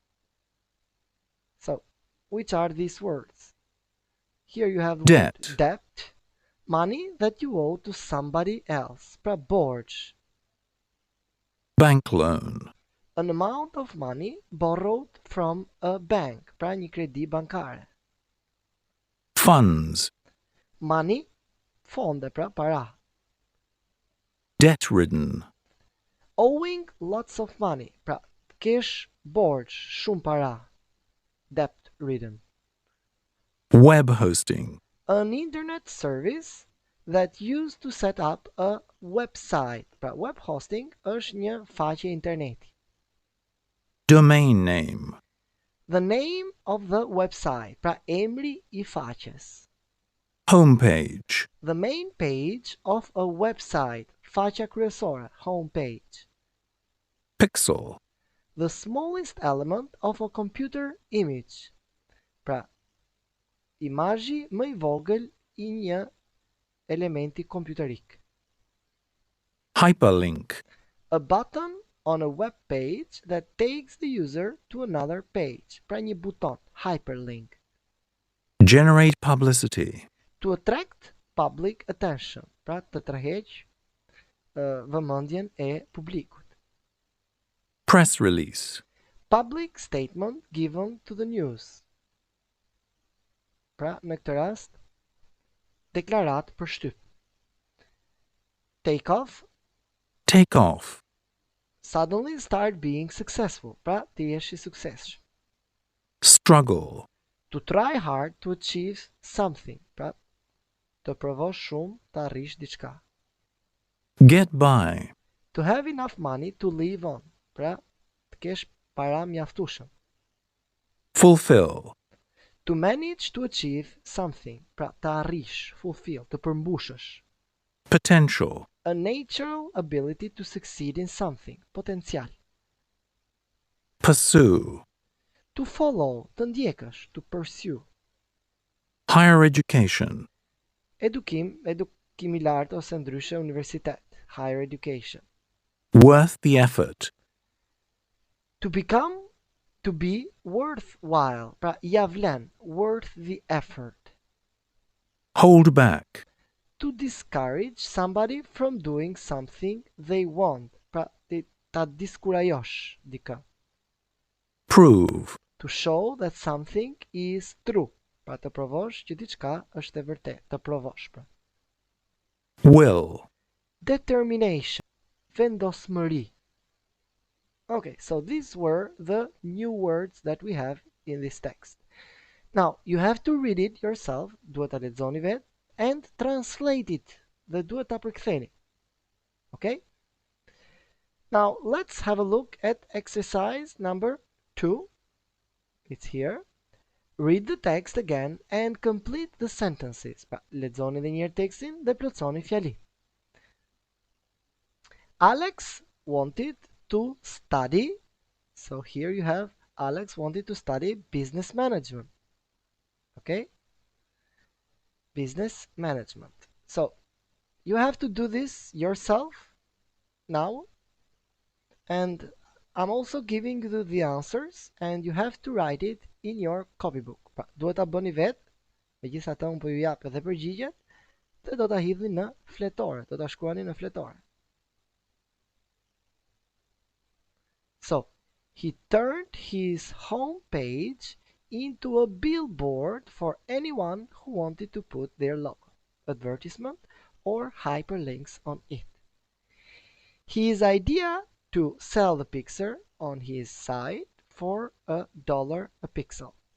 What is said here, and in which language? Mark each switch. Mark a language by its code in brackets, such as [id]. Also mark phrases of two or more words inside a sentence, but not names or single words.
[en] So, which are these words? Here you have the word debt, debt, money that you owe to somebody else, [sq] para borge, [en] bank loan, an amount of money borrowed from a bank, [sq] para një kredi bankare. [en] funds, [sq] Money, fonde, para. [en] debt-ridden, Owing lots of money, [sq] pra kesh borge, shumë para, [en] debt ridden. web hosting, An internet service that used to set up a website. [sq] Pra [en] web hosting [sq] është një faqe interneti. [en] domain name, The name of the website, [sq] pra emri I faqes. [en] homepage, The main page of a website, [sq] faqja kryesore, [en] homepage. pixel, The smallest element of a computer image. [sq] Pra imazhi më I vogël I një elementi kompjuterik. [en] hyperlink, A button on a web page that takes the user to another page. [sq] Pra një buton, [en] hyperlink. generate publicity, To attract public attention. [sq] Pra të tërheq vëmendjen e publikut. [en] press release, Public statement given to the news. [sq] Pra në këtë rast, deklarat për shtyp. [en] Take off, take off, suddenly start being successful. [sq] Pra të jesh I suksesshëm. [en] struggle, To try hard to achieve something. [sq] Pra të provosh shumë të arrish diçka. [en] get by, To have enough money to live on. [sq] Pra të kesh para mjaftueshëm. [en] fulfill, To manage to achieve something. [sq] Pra të arrish, fulfill, të përmbushësh. [en] potential, A natural ability to succeed in something. [sq] Potencial. [en] pursue, To follow, [sq] të ndjekësh, [en] to pursue. higher education, [sq] Edukim I lartë ose ndryshe universitet. [en] Higher education. worth the effort, To become, to be worthwhile. [sq] Pra ja vlen, [en] worth the effort. hold back, To discourage somebody from doing something they want. [sq] Pra ta diskurajosh dikë. [en] prove, To show that something is true. [sq] Pra të provosh që diçka është e vërtetë, të provosh pra. [en] will, Determination, vendosmëri. Okay, so these were the new words that we have in this text. Now, you have to read it yourself, [sq] duhet ta lexoni vet, [en] and translate it. [sq] Dhe duhet ta përktheni. [en] Okay? Now, let's have a look at exercise number 2. It's here. Read the text again and complete the sentences. [sq] Pra, lexoni edhe një herë tekstin dhe plotësoni fjali. [en] Alex wanted to study. So here you have Alex wanted to study business management. Okay? Business management. So you have to do this yourself now. And I'm also giving you the answers and you have to write it in your copybook. [sq] Pra, duhet ta bëni vet, megjithatë unë po ju jap edhe përgjigjet dhe do ta hidhni në fletore, do ta shkruani në fletore. [en] So, he turned his home page into a billboard for anyone who wanted to put their logo, advertisement, or hyperlinks on it. His idea to sell the picture on his site for $1 a pixel.